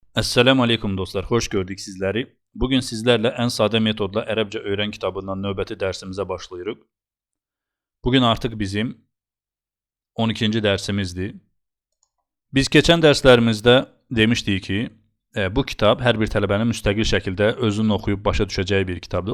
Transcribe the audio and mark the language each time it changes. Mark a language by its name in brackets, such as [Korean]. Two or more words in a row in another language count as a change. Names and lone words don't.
[Turkish] Esselamu Aleyküm dostlar, hoş gördük sizleri. Bugün sizlerle en sade metodla Ərəbcə öğren kitabından [Azerbaijani] növbəti dərsimize başlayırıq. [Turkish] Bugün artık bizim 12. dersimizdir. [Azerbaijani] Biz keçən dərslərimizdə demişdik ki, bu kitab hər bir tələbənin müstəqil şəkildə özünün oxuyub başa düşəcəyi bir kitabdır.